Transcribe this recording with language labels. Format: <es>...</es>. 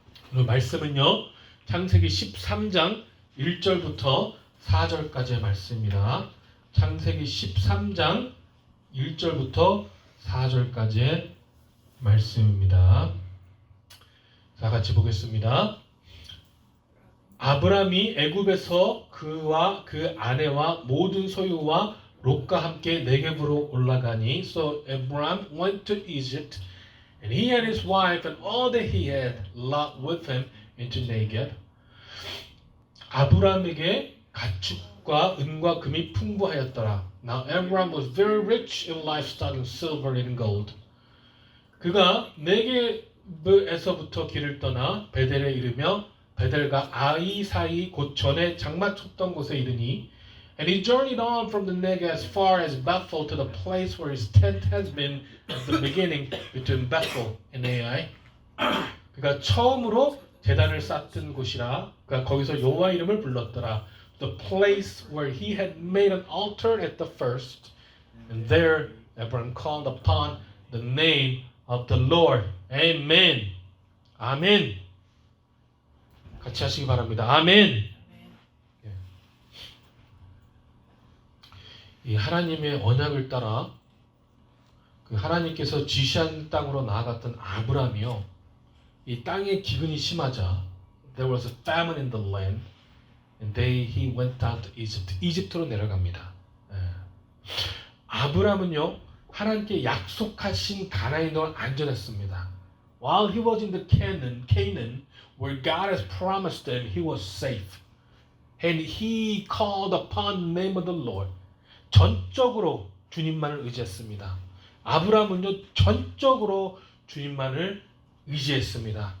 <ko>말씀은요, 창세기 13장 1절부터 4절까지의 말씀입니다. 창세기 13장 1절부터 4절까지의 말씀입니다. 자, 같이 보겠습니다. 아브람이 애굽에서 그와 그 아내와 모든 소유와 롯과 함께 네겝으로 올라가니</ko> <en>So Abram went to Egypt and he and his wife and all that he had Lot with him into Negev.</en> <ko>아브람에게 가축과 은과 금이 풍부하였더라.</ko> <en>Now Abram was very rich in livestock and silver and gold.</en> <ko>그가 네겝에서부터 길을 떠나 베델에 이르며 베델과 아이 사이 곧 전에 장막 쳤던 곳에 이르니</ko> <en>And he journeyed on from the Negev as far as Bethel to the place where his tent has been at the beginning between Bethel and Ai.</en> <ko>그가 처음으로 제단을 쌓던 곳이라 그가 거기서 여호와 이름을 불렀더라.</ko> <en>The place where he had made an altar at the first. And there Abram called upon the name of the Lord.</en> <ko>Amen. 아멘. 같이 하시기 바랍니다. 아멘. 이 하나님의 언약을 따라 그 하나님께서 지시한 땅으로 나아갔던 아브람이요. 이 땅에 기근이 심하자</ko> <en>there was a famine in the land and he went down to Egypt.</en> <ko>이집트로 내려갑니다. 아브람은요. 하나님께 약속하신 가나안의 땅을 안전했습니다.</ko> <en>While he was in the Canaan where God has promised him, he was safe. And he called upon the name of the Lord.</en> <ko>전적으로 주님만을 의지했습니다. 아브라함은요 전적으로 주님만을 의지했습니다.</ko>